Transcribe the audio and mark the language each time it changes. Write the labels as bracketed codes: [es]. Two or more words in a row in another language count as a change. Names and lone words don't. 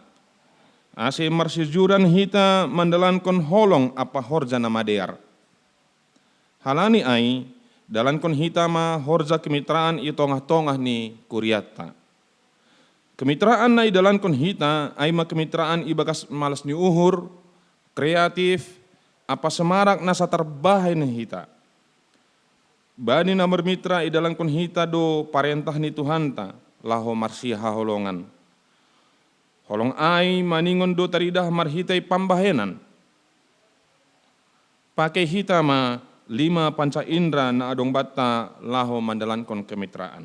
[bbc] Ase marsijuran hita mandalankon holong apa horja nama dear. Halani ai dalankon hitama horja kemitraan i tongah-tongah ni kuriata. Kemitraan na idalankon hita ai ma kemitraan ibagas malas ni uhur, kreatif, apa semarak nasa terbahay ni hita. Bani na bermitra idalang kun hita do parentah ni Tuhanta, laho marsiha holongan. Holong ai maningon do taridah marhitai pambahenan. Pakai hita ma 5 [id] panca indra [bbc] na adong bata laho mandalankon kemitraan.